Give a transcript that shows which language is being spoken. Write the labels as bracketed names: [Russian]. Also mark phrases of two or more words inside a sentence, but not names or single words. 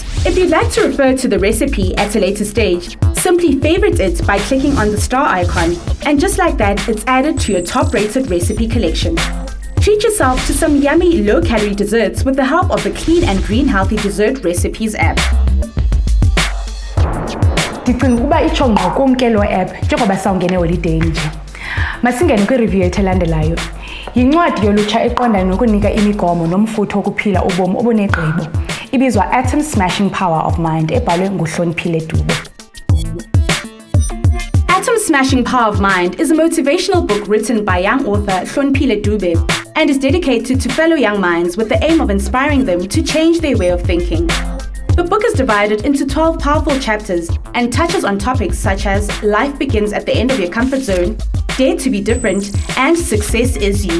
[English] If you'd like to refer to the recipe at a later stage, simply favorite it by clicking on the star icon, and just like that, it's added to your top-rated recipe collection. Treat yourself to some yummy, low-calorie desserts with the help of the Clean and Green Healthy Dessert Recipes app. [Xhosa] Ndicinga ukuba itsho ngqo kumke lo app njengoba sawungene holiday nje. Masingene kwi-review yethu elandelayo. Yincwadi yolutsha eqonda nokunika imigomo nomfutho wokuphila ubomi obunegqibo. Ibizwa Atom Smashing Power of Mind ebhalwe nguHloniphile Dube. [English] Atom Smashing Power of Mind is a motivational book written by young author Hloniphile Dube and is dedicated to fellow young minds with the aim of inspiring them to change their way of thinking. The book is divided into 12 powerful chapters and touches on topics such as life begins at the end of your comfort zone, dare to be different, and success is you.